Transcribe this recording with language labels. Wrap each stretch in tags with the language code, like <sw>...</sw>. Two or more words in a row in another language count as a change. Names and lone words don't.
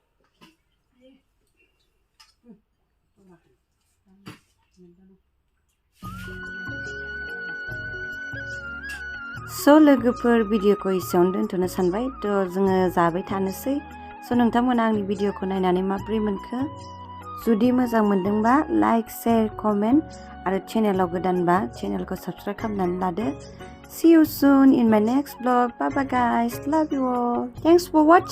<brx>स' लोगोफोर भिडिअखौ एसेयावनो दोनथ'नो सानबाय थ' जोङो जाबाय थानोसै स' नोंथांमोना आंनि भिडिअखौ नायनानै माबोरै मोनखो जुदि मोजां मोनदोंबा</brx> <en>like share comment</en> <brx>आरो चेनेलाव गोदानबा चेनेलखौ साबस्क्राइब खालामनानै लादो</brx> <en>See you soon in my next vlog. Bye bye guys. Love you all. Thanks for watching.</en>